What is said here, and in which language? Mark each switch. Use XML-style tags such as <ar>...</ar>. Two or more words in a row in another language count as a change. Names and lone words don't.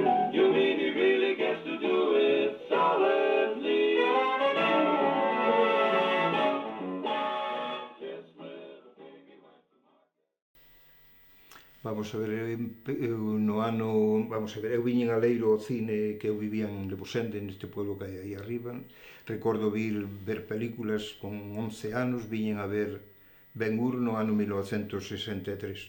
<en>You mean he really gets to do it solidly?</en> <gl>Vamos a ver, no ano, vamos a ver, eu viñen a Leiro ao cine que eu vivía en Lebosende, neste pueblo que hai aí arriba. Recordo ver películas con 11 anos, viñen a ver Ben-Hur no ano 1963.</gl>